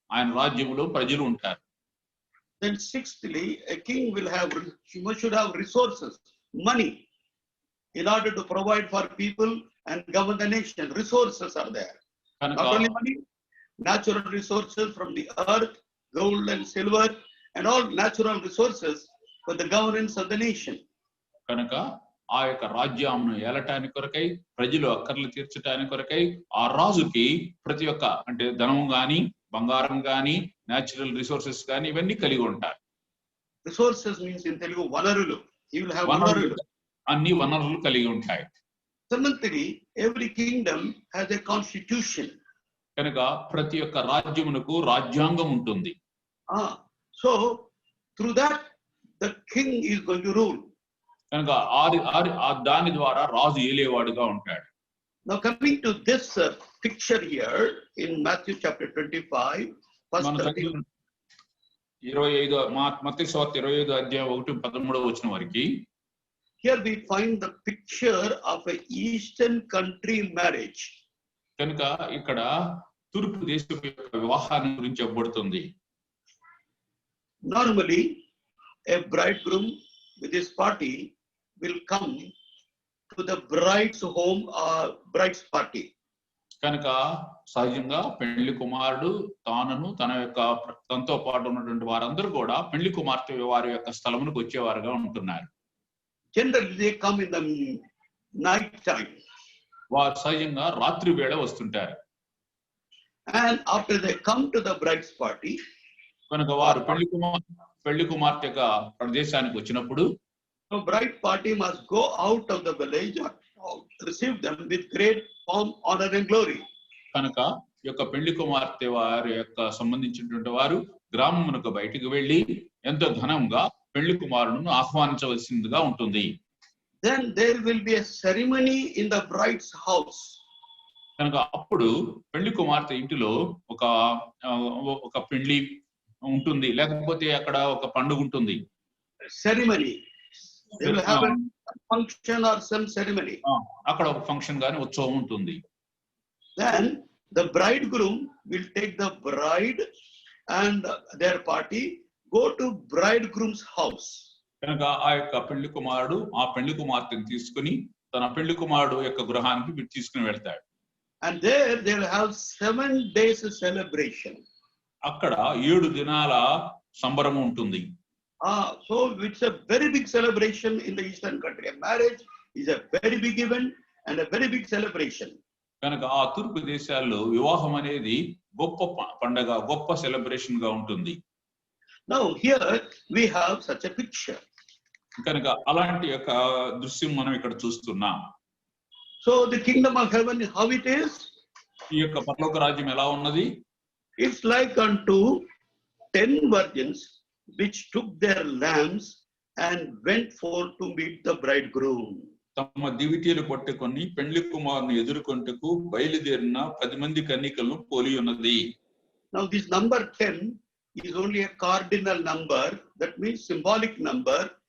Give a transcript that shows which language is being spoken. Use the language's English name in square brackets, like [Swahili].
[Telugu] ఆయన రాజ్యములో ప్రజలు ఉంటారు. [English] Then sixthly, a king will have, should have resources, money. in order to provide for people and govern the nation. Resources are there. [Telugu] కనుక [English] Not only money, natural resources from the earth, gold and silver, and all natural resources for the governance of the nation. [Telugu] కనుక ఆ యొక్క రాజ్యంను ఏలటానికి కొరకై, ప్రజలు అక్కర్లు తీర్చడానికి కొరకై ఆ రాజుకి ప్రతి ఒక్క అంటే ధనం గాని, బంగారం గాని, న్యాచురల్ రిసోర్సెస్ గాని ఇవన్నీ కలిగి ఉంటారు. [English] Resources means in Telugu vanaruలు. He will have vanaruలు. [Telugu] అన్ని వనరులు కలిగి ఉంటాయి. [English] Seventhly, every kingdom has a constitution. [Telugu] కనుక ప్రతి ఒక్క రాజ్యమునకు రాజ్యాంగం ఉంటుంది. [English] So through that the king is going to rule. [Telugu] కనుక దాని ద్వారా రాజు ఏలేవాడుగా ఉంటాడు. [English] Now coming to this picture here in Matthew chapter 25, verse 13. [Telugu] 25 మత్తయి సువార్త 25 అధ్యాయం 1-13 వచనం వరకు [English] here we find the picture of a eastern country marriage. [Telugu] కనుక ఇక్కడ తూర్పు దేశపు యొక్క వివాహాన్ని గురించి చెప్పబడుతుంది. [English] Normally a bridegroom with his party will come to the bride's home or bride's party. [Telugu] కనుక సహజంగా పెళ్లి కుమారుడు తానను తనతో పాటు ఉన్నటువంటి వారందరూ కూడా పెళ్లి కుమార్తె వారి యొక్క స్థలమునకు వచ్చేవారుగా ఉంటున్నారు. [English] Generally they come in the night time. [Telugu] వారు సహజంగా రాత్రి వేళ వస్తుంటారు. [English] And after they come to the bride's party, [Telugu] కనుక వారు పెళ్లి కుమార్తె యొక్క ప్రదేశానికి వచ్చినప్పుడు [English] the bride party must go out of the village or receive them with great pomp, honor and glory. [Telugu] కనుక ఈ యొక్క పెళ్లి కుమార్తె వారి యొక్క సంబంధించినటువంటి వారు గ్రామమునకు బయటికి వెళ్లి ఎంతో ఘనంగా పెళ్లి కుమారుడును ఆహ్వానించవలసిందిగా ఉంటుంది. [English] Then there will be a ceremony in the bride's house. [Telugu] కనుక అప్పుడు పెళ్లి కుమార్తె ఇంటిలో ఒక పెళ్లి ఉంటుంది, లేకపోతే అక్కడ ఒక పండుగ ఉంటుంది. [English] Ceremony. They will have a function or some ceremony. [Telugu] అక్కడ ఒక ఫంక్షన్ గాని ఉత్సవం ఉంటుంది. [English] Then the bridegroom will take the bride and their party go to bridegroom's house. [Telugu] కనుక ఆ యొక్క పెళ్లి కుమారుడు ఆ పెళ్లి కుమార్తెను తీసుకుని తన పెళ్లి కుమారుడు యొక్క గృహానికి తీసుకుని వెళ్తాడు. [English] And there they will have 7 days celebration. [Telugu] అక్కడ 7 దినాల సంబరం ఉంటుంది. [English] So it's a very big celebration in the eastern country. A marriage is a very big event and a very big celebration. [Telugu] కనుక ఆ తూర్పు దేశాల్లో వివాహం అనేది గొప్ప పండగ, గొప్ప సెలబ్రేషన్ గా ఉంటుంది. [English] Now here we have such a picture. [Telugu] కనుక అలాంటి యొక్క దృశ్యం మనం ఇక్కడ చూస్తున్నాం. [English] So the kingdom of heaven, how it is? [Telugu] ఈ యొక్క పరలోక రాజ్యం ఎలా ఉన్నది? [English] It's like unto 10 virgins which took their lamps and went forth to meet the bridegroom. [Telugu] తమ దివిటీలు పట్టుకొని పెళ్లి కుమారుని ఎదుర్కొంటకు బయలుదేరిన 10 మంది కన్యకలను పోలి ఉన్నది. [English] Now this number 10 is only a cardinal number, that means symbolic number.